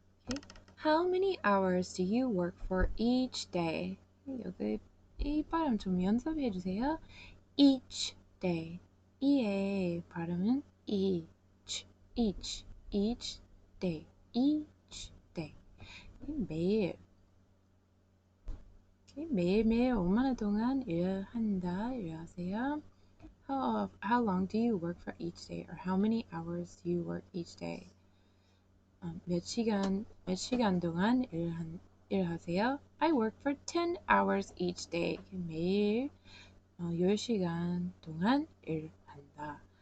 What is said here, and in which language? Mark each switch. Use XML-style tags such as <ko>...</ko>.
<en>Okay. How many hours do you work for each day?</en> <ko>여기 이 발음 좀 연습해 주세요.</ko> <en>Each day.</en> <ko>이의 발음은 each day.</ko> <en>each day. 매일.</en> <ko>매일매일 얼마나 동안 일하세요?</ko> <en>How long do you work for each day? Or how many hours do you work each day?</en> <ko>몇 시간 동안 일하세요?</ko> <en>I work for 10 hours each day.</en> <ko>매일 10시간 동안 일한다.</ko>